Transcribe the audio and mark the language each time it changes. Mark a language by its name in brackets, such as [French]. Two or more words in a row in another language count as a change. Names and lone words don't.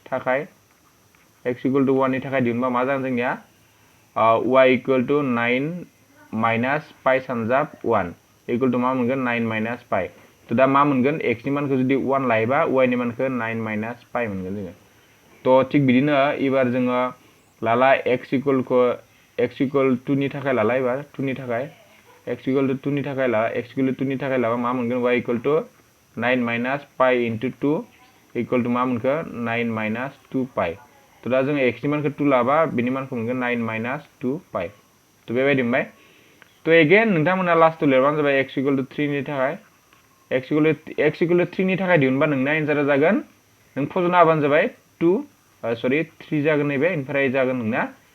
[Bodo] नि थाखाय दिहुनबा मा जागोन जोंनिया [English] y equal to 9 minus pi [Bodo] सानजाब [English] 1 equal to [Bodo] मा मोनगोन [English] 9 minus pi [Bodo] तो दा मा मोनगोन x नि मानखौ जुदि 1 लायोबा y नि मानखौ [English] 9 minus pi [Bodo] मोनगोन जोङो तो थिग बिदिनो एबार जोङो लाला [English] x equal 2 [Bodo] नि थाखाय लाला एबार 2 नि थाखाय [English] x equal to 2 [Bodo] नि थाखाय ला [English] x equal to 2 [Bodo] नि थाखाय लाबा मा मोनगोन [English] y equal to 9 minus pi into 2 equal to [Bodo] मा मोनखो [English] 9 minus 2 pi [Bodo] तो दा जोङो x नि मानखौ 2 लाबा बिनि मानखौ मोनगोन [English] 9 minus 2 pi [Bodo] तो बेबायदि मोनबाय तो एगेन नोंथांमोना लास्टआव लिरबानो जाबाय [English] x equal to 3 [Bodo] नि थाखाय [English] x equal to 3 [Bodo] नि थाखाय दिहुनबा नोंना एन्सारा जागोन नों फज'ना होबानो जाबाय 3 जागोन नैबे ओमफ्राय जागोन नोंना